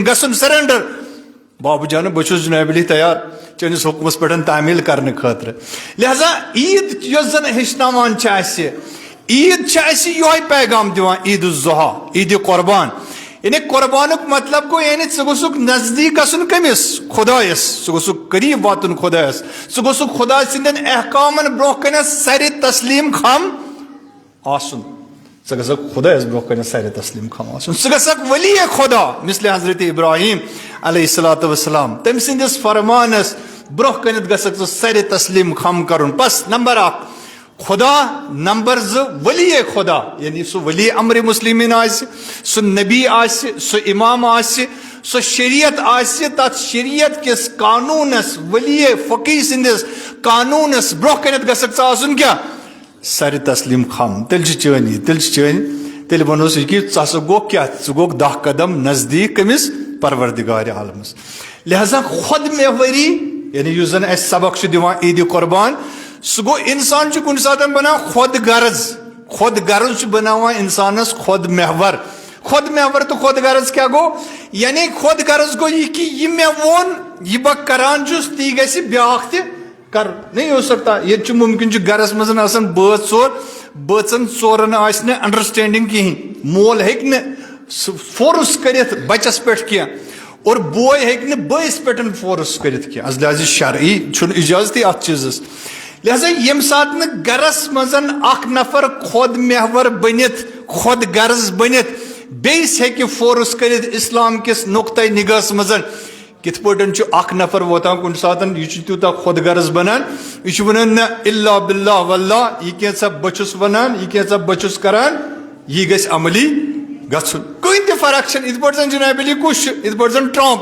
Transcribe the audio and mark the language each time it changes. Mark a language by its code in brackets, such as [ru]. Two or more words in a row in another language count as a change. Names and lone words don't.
[ks] گژھُن سرینڈر بابو جان بہٕ چھُس جناب علی تیار چٲنِس حکمس پٮ۪ٹھ تعمیل کرنہٕ خٲطرٕ لہذا عید یۄس زن ہیٚچھناوان چھِ اسہِ عید چھِ اسہِ یِہوے پیغام دِوان عید الضحیٰ عید قربان یعنی قربانُک مطلب گوٚو یعنی ژٕ گوٚژھُکھ نزدیٖک گژھُن کٔمِس خۄدایس ژٕ گوٚژھُکھ قریٖب واتُن خۄدایس ژٕ گوٚژھُکھ خۄدا سٕنٛدٮ۪ن احکامن برونٛہہ کنٮ۪تھ سرِ تسلیٖم خم آسُن ژٕ گژھکھ خۄدایس برونٛہہ کنٮ۪تھ سرِ تسلیٖم خم آسُن ژٕ گژھکھ ولی خۄدا مثلہِ حضرت ابراہیم [ar] علیہ الصلوۃ والسلام [ks] تٔمۍ سٕنٛدِس فرمانس برونٛہہ کنٮ۪تھ گژھکھ ژٕ سرِ تسلیٖم خم کرُن بس نمبر 1 خدا نمبر 2 ولی خدا یعنی سُہ ولی امر مسلمین آسہِ سُہ نبی آسہِ سُہ امام آسہِ سُہ شریعت آسہِ تتھ شریعت کِس قانوٗنس ولی فقی سٕنٛدِس قانوٗنس برونٛہہ کنٮ۪تھ گژھکھ ژٕ آسُن کیاہ سرِ تسلیٖم خم تیٚلہِ چھِ چٲنی تیٚلہِ ونوس یہِ کہِ ژٕ ہسا گوٚو کیاہ ژٕ گوٚکھ 10 قدم نزدیٖک کٔمِس پروردگارِ عالمس لہذا خۄد محوری یعنی یُس زن اسہِ سبق چھُ دِوان عیٖدِ قربان سُہ گوٚو انسان چھُ کُنہِ ساتہٕ بنان خۄد غرض چھُ بناوان انسانس خۄد محور تہٕ خۄد غرض کیاہ گوٚو یعنی خۄد غرض گوٚو یہِ کہِ یہِ مےٚ ووٚن یہِ بہٕ کران چھُس تی گژھِ بیاکھ تہِ کرُن [ur] نہیں ہو سکتا [ks] ییٚتہِ چھُ مُمکِن چھُ گرس منٛز آسان بٲژ ژور بٲژن ژورن آسہِ نہٕ انڈرسٹینڈنگ کِہینۍ مول ہیٚکہِ نہٕ سُہ فورس کٔرِتھ بچس پٮ۪ٹھ کینٛہہ اور بوے ہیٚکہِ نہٕ بٲیِس پٮ۪ٹھ فورس کٔرِتھ کینٛہہ از لحاظِ شرعی چھُنہٕ اِجازتٕے اتھ چیٖزس لہذا ییٚمہِ ساتہٕ نہٕ گرس منٛز اکھ نفر خۄد محور بٔنِتھ خۄد غرض بٔنِتھ بیٚیِس ہیٚکہِ فورس کٔرِتھ اسلام کِس نقطۂ نگاہس منٛز کِتھ پٲٹھۍ چھُ اکھ نفر واتان کُنہِ ساتہٕ یہِ چھُ تیوٗتاہ خۄد غرض بنان یہِ چھُ ونان نہ الا [ar] باللہ واللہ [ks] یہِ کینٛژھا بہٕ چھُس ونان یہِ کینٛژھا بہٕ چھُس کران یہِ گژھِ عملی گژھُن کٕہٕنۍ تہِ فرق چھنہٕ یِتھ پٲٹھۍ زن جناب علی کُس چھُ یِتھ پٲٹھۍ زن